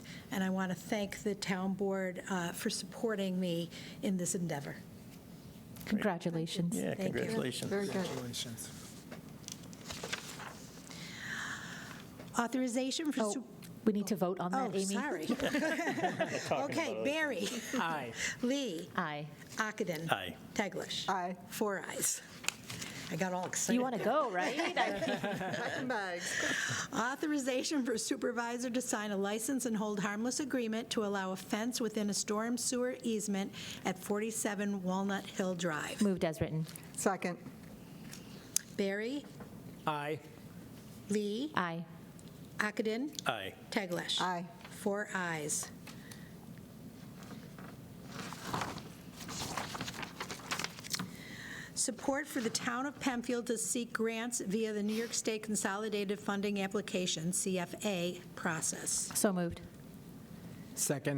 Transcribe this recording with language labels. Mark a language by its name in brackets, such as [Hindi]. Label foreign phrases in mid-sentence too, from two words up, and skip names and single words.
[English] And I want to thank the town board for supporting me in this endeavor. Congratulations. Yeah, Thank you. congratulations. Very good. Congratulations. Authorization for... Oh, we need to vote on that, Oh, Amy? sorry. Okay, Barry. Aye. Lee. Aye. Ockenden. Aye. Teglash. Aye. 4 ayes. I got all excited. You want to go, right? Packing bags. Authorization for supervisor to sign a license and hold harmless agreement to allow a fence within a storm sewer easement at 47 Walnut Hill Drive. Moved as written. Second. Barry, Aye. Lee, Aye. Ockenden, Aye. Teglash. Aye. 4 ayes. Support for the Town of Penfield to seek grants via the New York State Consolidated Funding Application, CFA, process. So moved. Second.